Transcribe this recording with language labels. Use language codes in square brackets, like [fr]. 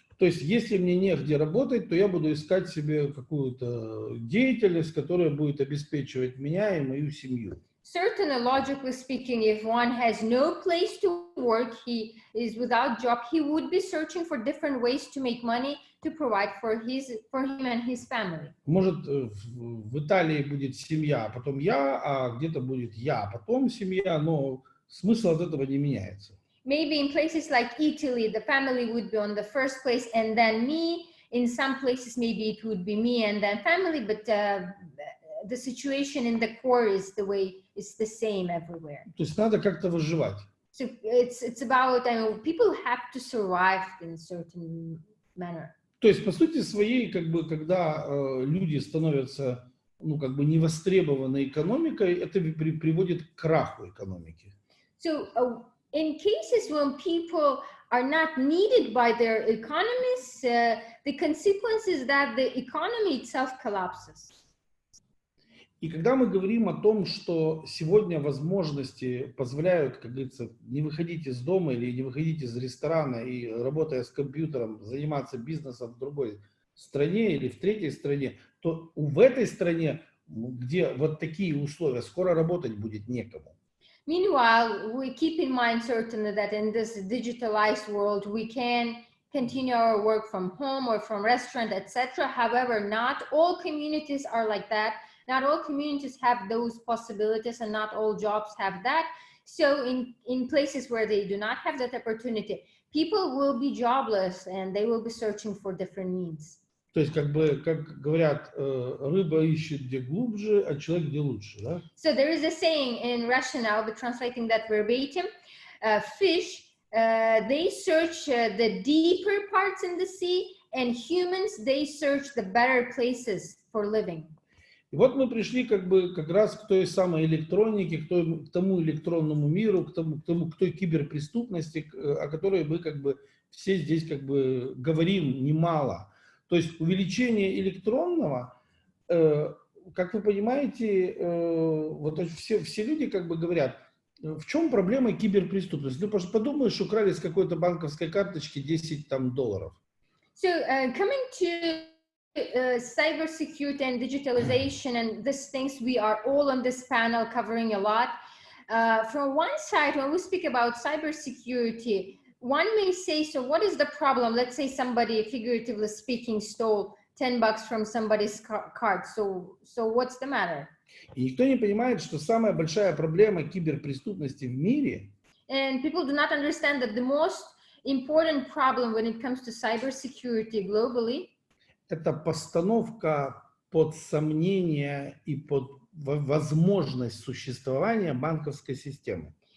[ru] То есть, если мне негде работать, то я буду искать себе какую-то деятельность, которая будет обеспечивать меня и мою семью. [en] Certainly, logically speaking, if one has no place to work, he is without job, he would be searching for different ways to make money to provide for him and his family. [ru] Может, в Италии будет семья, а потом я, а где-то будет я, а потом семья, но смысл от этого не меняется. [en] Maybe in places like Italy, the family would be on the first place and then me. In some places, maybe it would be me and then family, but the situation in the core is the same everywhere. [ru] То есть надо как-то выживать. [en] So it's about, I mean, people have to survive in a certain manner. [ru] То есть, по сути своей, как бы, когда люди становятся, ну, как бы, невостребованной экономикой, это приводит к краху экономики. [en] So in cases when people are not needed by their economies, the consequence is that the economy itself collapses. [ru] И когда мы говорим о том, что сегодня возможности позволяют, как говорится, не выходить из дома или не выходить из ресторана и, работая с компьютером, заниматься бизнесом в другой стране или в третьей стране, то в этой стране, где вот такие условия, скоро работать будет некому. [en] Meanwhile, we keep in mind certainly that in this digitalized world, we can continue our work from home or from restaurant, etc. However, not all communities are like that. Not all communities have those possibilities and not all jobs have that. So in places where they do not have that opportunity, people will be jobless and they will be searching for different needs. [ru] То есть, как бы, как говорят, рыба ищет где глубже, а человек где лучше, да? [en] So there is a saying in Russian, I'll be translating that verbatim, fish, they search the deeper parts in the sea, and humans, they search the better places for living. [ru] И вот мы пришли как бы как раз к той самой электронике, к тому электронному миру, к той киберпреступности, о которой мы как бы все здесь как бы говорим немало. То есть увеличение электронного, как вы понимаете, вот все люди как бы говорят, в чем проблема киберпреступности? Ну, подумаешь, украли с какой-то банковской карточки $10 $. [en] So coming to cybersecurity and digitalization and these things, we are all on this panel covering a lot. From one side, when we speak about cybersecurity, one may say, so what is the problem? Let's say somebody, figuratively speaking, stole $10 from somebody's card. So what's the matter? [ru] И никто не понимает, что самая большая проблема киберпреступности в мире. [en] And people do not understand that the most important problem when it comes to cybersecurity globally, [ru] это постановка под сомнение и под возможность существования банковской системы.